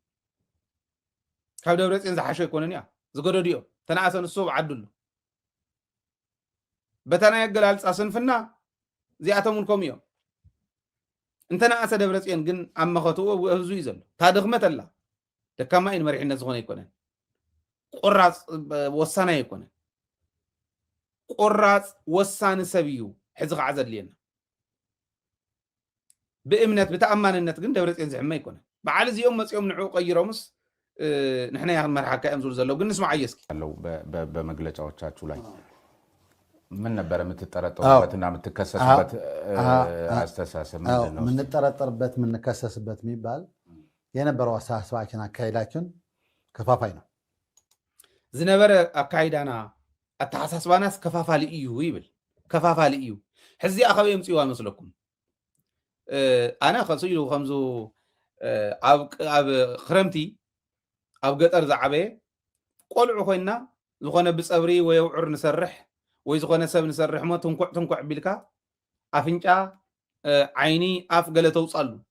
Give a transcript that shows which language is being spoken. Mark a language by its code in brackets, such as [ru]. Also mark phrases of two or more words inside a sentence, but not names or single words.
[ti] ካብ ደብረፅዮን ዝሓሸ ይኮነን እያ ዝገደዱ እዮም ተናእሰ ንሱ ብዓዱሉ በተናይ ኣገላልፃ ስንፍና እዚኣቶም እውን ከምኡ እዮም እንተናእሰ ደብረፅዮን ግን ኣብ መኸትኡ ህዝቡ እዩ ዘሎ ታድኽመት ኣላ ደካማ ኢን መሪሕነት ዝኾነ ይኮነን ቁራፅ ወሳና ይኮነን ቁራፅ ወሳኒ ሰብ እዩ ሕዚ ከዓ ዘድልየና ብእምነት ብተኣማንነት ግን ደብረፅዮን ዝሕመ ይኮነን በዓል እዚኦም መፅኦም ንዕኡ ቀይሮምስ ንሕና ያኽን መርሓካ እዮም ዝብሉ ዘለው ግን ንስማዕ እየስኪ [am] አለው በመግለጫዎቻችሁ ላይ ምን ነበር የምትጠረጠሩበትና የምትከሰሱበት አስተሳሰብ ምንድን ነው? የምንጠረጠርበት የምንከሰስበት የሚባል የነበረው አስተሳሰባችን አካሄዳችን ከፋፋይ ነው [ti] ዝነበረ አካሄዳና አተሓሳስባናስ ከፋፋሊ እዩ ይብል ከፋፋሊ እዩ ሕዚ ኣኸበ የምፅዋ መስለኩም ኣነ ከሱ ኢሉ ከምዙ ኣብ ክረምቲ ኣብ ገጠር ዝዓበየ ቆልዑ ኮይና ዝኾነ ብፀብሪ ወይ ውዑር ንሰርሕ ወይ ዝኾነ ሰብ ንሰርሕ ሞ ትንኩዕ ቢልካ ኣፍንጫ ዓይኒ ኣፍ ገለ ተውፃሉ